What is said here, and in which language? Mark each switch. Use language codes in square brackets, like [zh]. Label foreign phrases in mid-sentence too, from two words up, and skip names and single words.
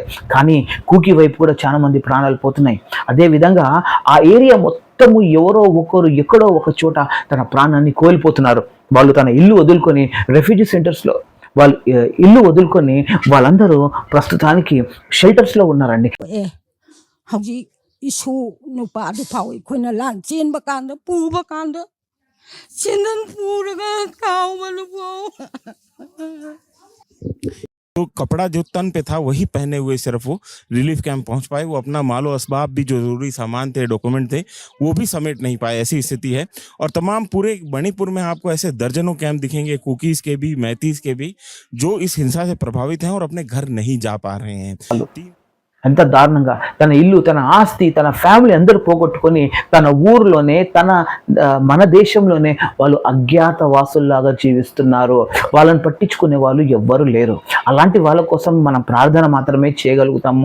[te] కానీ కూకీ వైపు కూడా చాలా మంది ప్రాణాలు పోతున్నాయి. అదేవిధంగా ఆ ఏరియా మొత్తము ఎవరో ఒకరు ఎక్కడో ఒక చోట తన ప్రాణాన్ని కోల్పోతున్నారు. వాళ్ళు తన ఇల్లు వదులుకొని [en] refugee centers [te] వాళ్ళందరూ ప్రస్తుతానికి షెల్టర్స్లో ఉన్నారండి. [mni] ꯍꯧꯖꯤꯛ ꯏꯁꯨ ꯅꯨꯄꯥꯗꯨ ꯐꯥꯎ ꯑꯩꯈꯣꯏꯅ ꯂꯥꯟ ꯆꯦꯟꯕ ꯀꯥꯟꯗ ꯄꯨꯕ ꯀꯥꯟꯗ ꯆꯦꯟꯗꯟ ꯄꯨꯔꯒ ꯀꯥꯎꯕꯅ ꯐꯥꯎ [hi] तो कपड़ा जो तन पे था वही पहने हुए सिर्फ वो [en] relief camp [hi] पहुंच पाए। वो अपना मालो असबाब भी, जो जरूरी सामान थे, डॉक्यूमेंट थे, वो भी समेट नहीं पाए। ऐसी स्थिति है। और तमाम पूरे मणिपुर में आपको ऐसे दर्जनों कैंप दिखेंगे, कुकीज के भी, मैतीस के भी, जो इस हिंसा से प्रभावित हैं और अपने घर नहीं जा पा रहे हैं। [te] ఎంత దారుణంగా తన ఇల్లు, తన ఆస్తి, తన ఫ్యామిలీ అందరూ పోగొట్టుకొని తన ఊర్లోనే, మన దేశంలోనే వాళ్ళు అజ్ఞాత వాసుల్లాగా జీవిస్తున్నారు. వాళ్ళని పట్టించుకునే వాళ్ళు ఎవ్వరు లేరు. అలాంటి వాళ్ళ కోసం మనం ప్రార్థన మాత్రమే చేయగలుగుతాము.